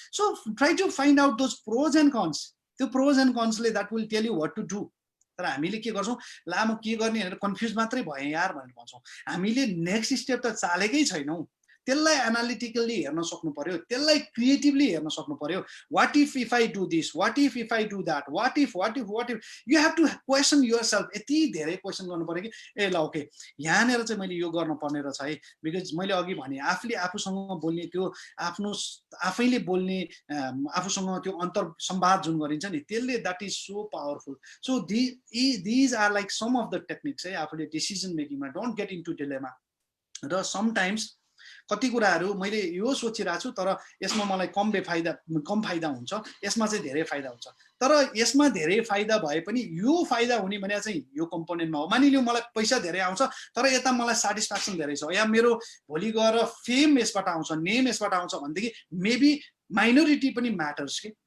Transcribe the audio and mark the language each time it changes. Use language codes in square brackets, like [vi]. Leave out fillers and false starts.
[en] so try to find out those pros and cons, [ne] त्यो pros and कन्सले [en] That will tell you what to do. [ne] तर हामीले के गर्छौँ, ला म के गर्ने भनेर कन्फ्युज मात्रै भएँ यार भनेर भन्छौँ। हामीले नेक्स्ट स्टेप त चालेकै छैनौँ, त्यसलाई एनालिटिकल्ली हेर्न सक्नु पर्यो, त्यसलाई क्रिएटिभली हेर्न सक्नु पर्यो। [en] What if I do this, what if I do that, what if you have to question yourself. [ne] यति धेरै क्वेसन गर्नु पर्यो कि ए ल ओके यहाँनिर चाहिँ मैले यो गर्नुपर्ने रहेछ है, बिकज मैले अघि भने आफूले आफूसँग बोल्ने त्यो आफ्नो आफैले बोल्ने आफूसँग त्यो अन्तर संवाद जुन गरिन्छ नि, त्यसले [en] That is so powerful. So these are like some of the techniques [ne] है आफूले decision मेकिङमा, [en] Don't get into dilemma. [ne] र समटाइम्स कति कुराहरू मैले यो सोचिरहेको छु तर यसमा मलाई कम फाइदा हुन्छ, यसमा चाहिँ धेरै फाइदा हुन्छ। तर यसमा धेरै फाइदा भए पनि यो फाइदा हुने भने चाहिँ यो कम्पोनेन्टमा हो। मानिलियो मलाई पैसा धेरै आउँछ तर यता मलाई सेटिस्फ्याक्सन धेरै छ, या मेरो भोलि गएर फेम यसबाट आउँछ, नेम यसबाट आउँछ भनेदेखि मेबी माइनोरिटी पनि म्याटर्स कि।